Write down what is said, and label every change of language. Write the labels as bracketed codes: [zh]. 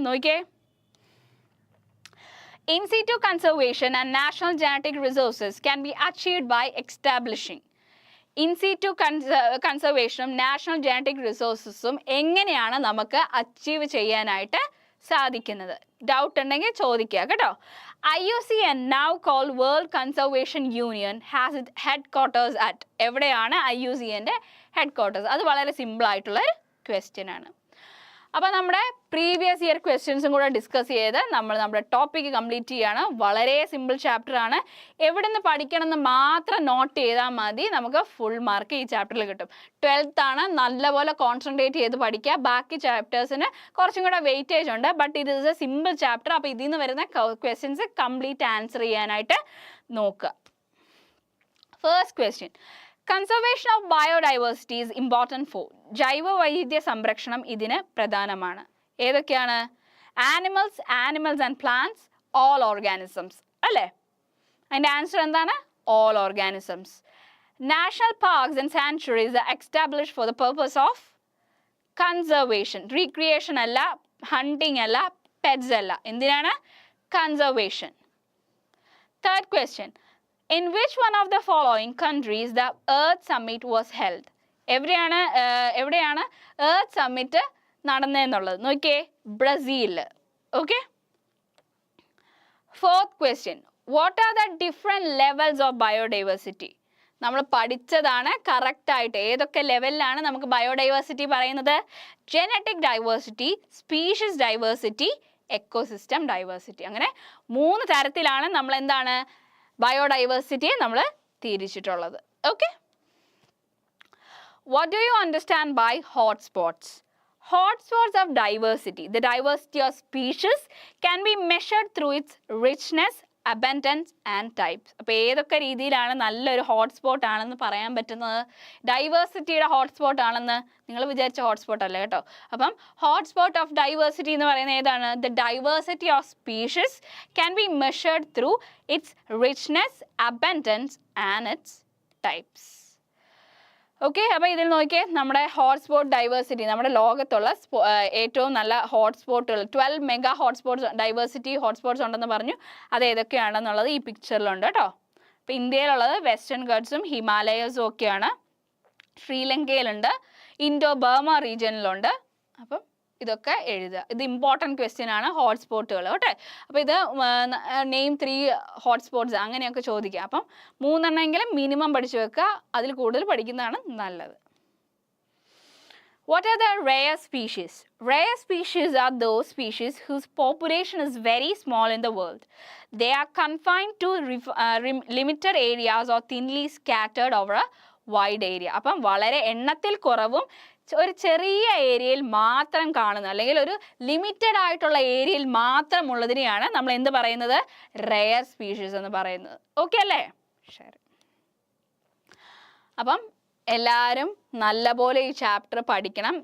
[ml] നോക്കിയേ. [en] In situ conservation and national genetic resources can be achieved by establishing. [ml] In situ കൺസർവേഷനും national genetic റിസോഴ്സസും എങ്ങനെയാണ് നമുക്ക് achieve ചെയ്യാനായിട്ട് സാധിക്കുന്നത്? Doubt ഉണ്ടെങ്കിൽ ചോദിക്കുക കേട്ടോ. [en] IUCN, now called World Conservation Union, has its headquarters at. [ml] എവിടെയാണ് IUCNൻ്റെ headquarters? അത് വളരെ സിമ്പിൾ ആയിട്ടുള്ള ഒരു ക്വസ്റ്റ്യൻ ആണ്. അപ്പോൾ നമ്മുടെ പ്രീവിയസ് ഇയർ ക്വസ്റ്റ്യൻസും കൂടെ ഡിസ്കസ് ചെയ്ത് നമ്മൾ നമ്മുടെ ടോപ്പിക്ക് കംപ്ലീറ്റ് ചെയ്യാണ്. വളരെ സിമ്പിൾ ചാപ്റ്റർ ആണ്. എവിടെ നിന്ന് പഠിക്കണം എന്ന് മാത്രം നോട്ട് ചെയ്താൽ മതി, നമുക്ക് ഫുൾ മാർക്ക് ഈ ചാപ്റ്ററിൽ കിട്ടും. 12th ആണ്, നല്ലപോലെ കോൺസെൻട്രേറ്റ് ചെയ്ത് പഠിക്കുക. ബാക്കി ചാപ്റ്റേഴ്സിന് കുറച്ചും കൂടെ വെയിറ്റേജ് ഉണ്ട്, ബട്ട് ഇത് ഇസ് എ സിമ്പിൾ ചാപ്റ്റർ. അപ്പോൾ ഇതിൽ നിന്ന് വരുന്ന ക്വസ്റ്റ്യൻസ് കംപ്ലീറ്റ് ആൻസർ ചെയ്യാനായിട്ട് നോക്കുക. [en] First question: conservation of biodiversity is important for. [ml] ജൈവ വൈവിധ്യ സംരക്ഷണം ഇതിന് പ്രധാനമാണ്. ഏതൊക്കെയാണ്? [en] animals and plants, all organisms [ml] അല്ലേ? അതിൻ്റെ ആൻസർ എന്താണ്? [en] All organisms. National parks and sanctuaries are established for the purpose of conservation. [ml] Recreation അല്ല, ഹണ്ടിങ് അല്ല, പെറ്റ്സ് അല്ല. എന്തിനാണ്? Conservation. [en] Third question: In which one of the following countries the Earth Summit was held? [ml] എവിടെയാണ് Earth Summit നടന്നതെന്നുള്ളത്? നോക്കിയേ, Brazil. Okay. [en] Fourth question: What are the different levels of biodiversity? [ml] നമ്മൾ പഠിച്ചതാണ് കറക്റ്റായിട്ട്. ഏതൊക്കെ ലെവലിലാണ് നമുക്ക് ബയോഡൈവേഴ്സിറ്റി പറയുന്നത്? Genetic diversity, species diversity, ecosystem diversity. അങ്ങനെ 3 തരത്തിലാണ് നമ്മൾ എന്താണ് ബയോഡൈവേഴ്സിറ്റിയെ നമ്മൾ തിരിച്ചിട്ടുള്ളത്. [en] Okay, what do you understand by hotspots? Hotspots of diversity. The diversity of species can be measured through its richness, abundance and types. [ml] അപ്പോൾ ഏതൊക്കെ രീതിയിലാണ് നല്ലൊരു ഹോട്ട്സ്പോട്ട് ആണെന്ന് പറയാൻ പറ്റുന്നത്? ഡൈവേഴ്സിറ്റിയുടെ ഹോട്ട്സ്പോട്ട് ആണെന്ന് നിങ്ങൾ വിചാരിച്ച ഹോട്ട്സ്പോട്ട് അല്ല കേട്ടോ. അപ്പം ഹോട്ട്സ്പോട്ട് ഓഫ് ഡൈവേഴ്സിറ്റി എന്ന് പറയുന്നത് ഏതാണ്? [en] The diversity of species can be measured through its richness, abundance and its types. [ml] Okay, അപ്പോൾ ഇതിൽ നോക്കിയേ, നമ്മുടെ ഹോട്ട്സ്പോട്ട് ഡൈവേഴ്സിറ്റി, നമ്മുടെ ലോകത്തുള്ള ഏറ്റവും നല്ല ഹോട്ട്സ്പോട്ടുകൾ 12 മെഗാ ഹോട്ട്സ്പോട്ട്സ് ഡൈവേഴ്സിറ്റി ഹോട്ട്സ്പോട്ട്സ് ഉണ്ടെന്ന് പറഞ്ഞു. അത് ഏതൊക്കെയാണെന്നുള്ളത് ഈ പിക്ചറിലുണ്ട് കേട്ടോ. അപ്പോൾ ഇന്ത്യയിലുള്ളത് വെസ്റ്റേൺ ഗട്ട്സും ഹിമാലയസും ഒക്കെയാണ്. ശ്രീലങ്കയിലുണ്ട്, ഇൻഡോ ബർമ റീജിയനിലുണ്ട്. അപ്പം ഇതൊക്കെ എഴുതുക. ഇത് ഇമ്പോർട്ടൻറ്റ് ക്വസ്റ്റ്യൻ ആണ്, ഹോട്ട്സ്പോട്ടുകൾ കേട്ടോ. അപ്പോൾ ഇത് നെയിം 3 ഹോട്ട്സ്പോട്ട്സ് അങ്ങനെയൊക്കെ ചോദിക്കുക. അപ്പം 3 എണ്ണമെങ്കിലും മിനിമം പഠിച്ചു വെക്കുക, അതിൽ കൂടുതൽ പഠിക്കുന്നതാണ് നല്ലത്. [en] What are the rare species? Rare species are those species whose population is very small in the world. They are confined to limited areas or thinly scattered over a wide area. [ml] അപ്പം വളരെ എണ്ണത്തിൽ കുറവും ഒരു ചെറിയ ഏരിയയിൽ മാത്രം കാണുന്ന, അല്ലെങ്കിൽ ഒരു ലിമിറ്റഡ് ആയിട്ടുള്ള ഏരിയയിൽ മാത്രമുള്ളതിനെയാണ് നമ്മൾ എന്ത് പറയുന്നത്? റെയർ സ്പീഷീസ് എന്ന് പറയുന്നത്. ഓക്കെ അല്ലേ? ശരി. അപ്പം എല്ലാവരും നല്ലപോലെ ഈ ചാപ്റ്റർ പഠിക്കണം.